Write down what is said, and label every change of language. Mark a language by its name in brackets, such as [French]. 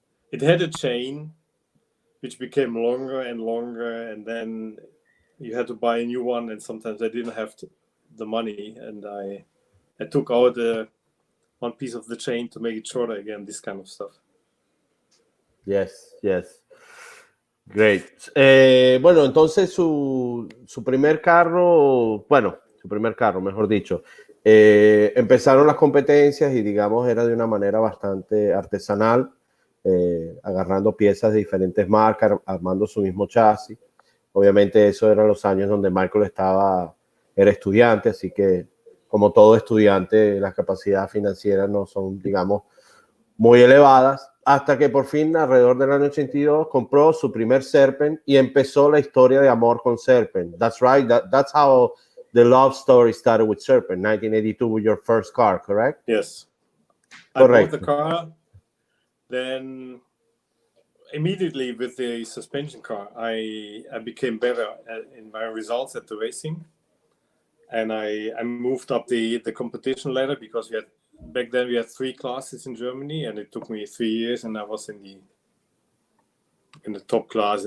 [English] It had a chain, which became longer and longer, and then you had to buy a new one, and sometimes I didn't have the money, and I took out one piece of the chain to make it shorter again, this kind of stuff. Yes, yes. Great. [Spanish] Bueno, entonces su primer carro, mejor dicho, empezaron las competencias y digamos era de una manera bastante artesanal, agarrando piezas de diferentes marcas, armando su mismo chasis. Obviamente eso eran los años donde Michael era estudiante, así que como todo estudiante las capacidades financieras no son, digamos, muy elevadas, hasta que por fin, alrededor del año 82, compró su primer Serpent y empezó la historia de amor con Serpent. [English] That's right. That's how the love story started with Serpent. 1982 with your first car, correct? Yes. Correct. I bought the car, then immediately with the suspension car, I became better in my results at the racing, and I moved up the competition ladder, because back then we had 3 classes in Germany, and it took me 3 years, and I was in the top class.